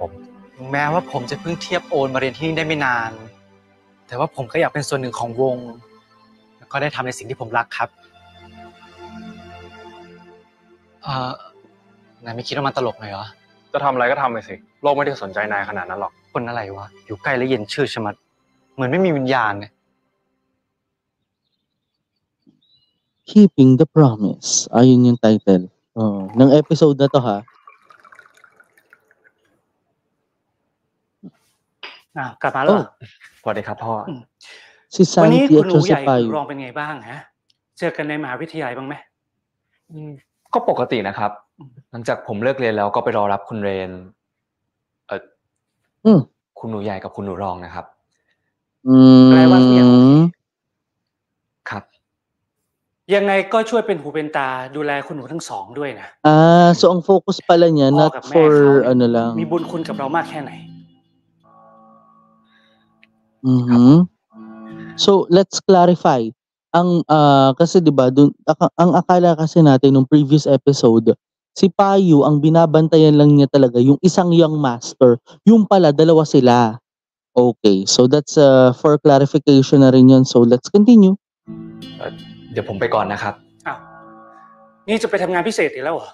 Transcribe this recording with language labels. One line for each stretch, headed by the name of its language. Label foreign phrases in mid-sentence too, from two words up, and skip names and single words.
Thai: ถึงแม้ว่าผมจะเพิ่งเทียบโอนมาเรียนที่นี่ได้ไม่นาน แต่ว่าผมก็อยากเป็นส่วนหนึ่งของวงแล้วก็ได้ทำในสิ่งที่ผมรักครับนายไม่คิดว่ามันตลกหน่อยเหรอ จะทำอะไรก็ทำไปสิ โลกไม่ได้สนใจนายขนาดนั้นหรอก คนอะไรวะอยู่ใกล้แล้วเย็นชื่อชะมัดเหมือนไม่มีวิญญาณเนี่ย
English: Keeping the Promise.
Filipino: Ayun yung title ng episode na to, ha.
Thai: กลับมาแล้วเหรอ สวัสดีครับพ่อ
Filipino: Si
Thai: วันนี้
Filipino: Santi
Thai: คุ
Filipino: at
Thai: ณหนู
Filipino: saka
Thai: ให
Filipino: si
Thai: ญ่คุณ
Filipino: Payu.
Thai: รองเป็นไงบ้างฮะเจอกันในมหาวิทยาลัยบ้างไหม ก็ปกตินะครับ หลังจากผมเลิกเรียนแล้วก็ไปรอรับคุณเรน คุณหนูใหญ่กับคุณหนูรองนะครับ แปลว่าทุกอย่างโอเค ครับ ยังไงก็ช่วยเป็นหูเป็นตาดูแลคุณหนูทั้งสองด้วยนะ
Filipino: So ang focus pala niya
Thai: พ่อ
Filipino: not
Thai: กับแม่
Filipino: for
Thai: เขา
Filipino: ano lang.
Thai: มีบุญคุณกับเรามากแค่ไหน
English: Mhm. So, let's clarify.
Filipino: Kasi 'di ba ang akala kasi natin nung
English: previous episode,
Filipino: si Payu ang binabantayan lang niya talaga yung isang
English: young master,
Filipino: yung pala dalawa sila.
English: Okay, so that's, for clarification
Filipino: na rin yun.
English: So, let's continue.
Thai: เดี๋ยวผมไปก่อนนะครับ อ้าวนี่จะไปทำงานพิเศษอีกแล้วเหรอ